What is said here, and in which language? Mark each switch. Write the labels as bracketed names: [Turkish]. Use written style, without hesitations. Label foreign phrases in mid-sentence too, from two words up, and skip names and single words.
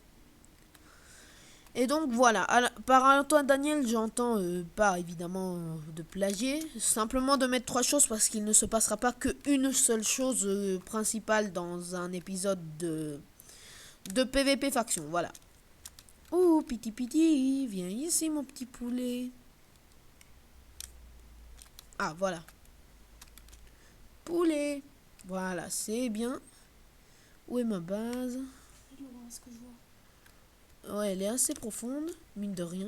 [French] Et donc, voilà. Par Antoine Daniel, j'entends pas, évidemment, de plagier. Simplement de mettre 3 choses parce qu'il ne se passera pas qu'une seule chose principale dans un épisode de PVP Faction. Voilà. Oh, piti, piti. Viens ici, mon petit poulet. Ah, voilà. Poulet. Voilà, c'est bien. Où est ma base? Ouais, elle est assez profonde, mine de rien.